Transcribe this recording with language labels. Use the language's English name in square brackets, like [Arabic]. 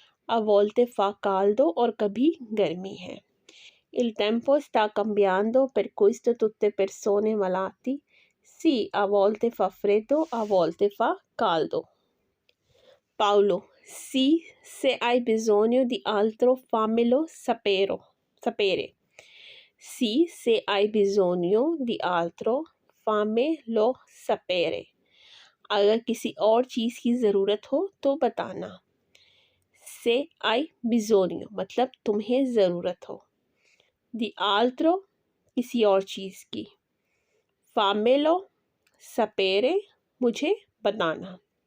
[Italian] a volte fa caldo [Hindi] और कभी गर्मी है। [Italian] il tempo sta cambiando per questo tutte persone malati. Sì, a volte fa freddo, a volte fa caldo. Paolo, sì, se hai bisogno di altro fammelo sapere. Sì, se hai bisogno di altro fammelo sapere. [Hindi] अगर किसी और चीज़ की ज़रूरत हो तो बताना। [Italian] से आई बिजोनियो [Hindi] मतलब तुम्हें ज़रूरत हो। [Italian] दी आल्ट्रो [Hindi] किसी और चीज़ की। [Italian] फामेलो सपेरे [Hindi] मुझे बताना।